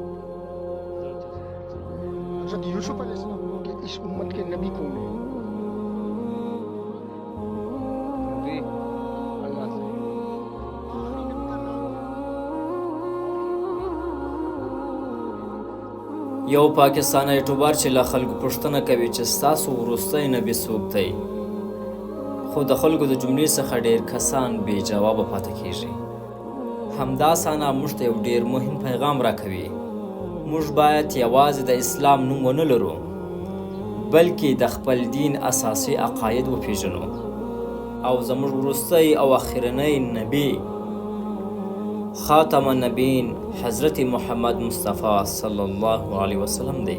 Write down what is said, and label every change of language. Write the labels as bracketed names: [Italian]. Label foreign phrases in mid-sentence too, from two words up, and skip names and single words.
[Urdu] حضرت یوسف علیہ السلام کے اس امت کے نبی کون ہے? اللہ سے. آخری نبی کا نام کیا ہے? [Pashto] یو پاکستانی یوټیوبر چې له خلکو پوښتنه کوي چې ستاسو وروستی نبي څوک دی، خو د خلکو د جملې څخه ډېر کسان بې جوابه پاتې کیږي. همدا ثنا موږ ته یو ډېر مهم پیغام راکوي. موږ باید یوازې د اسلام نوم ونه لرو، بلکې د خپل دین اساسي عقاید وپیژنو او زموږ وروستی او اخرنی نبی [Arabic] خاتم النبیین [Pashto] حضرت محمد مصطفی [Arabic] صلی الله علیه وسلم [Pashto] دی.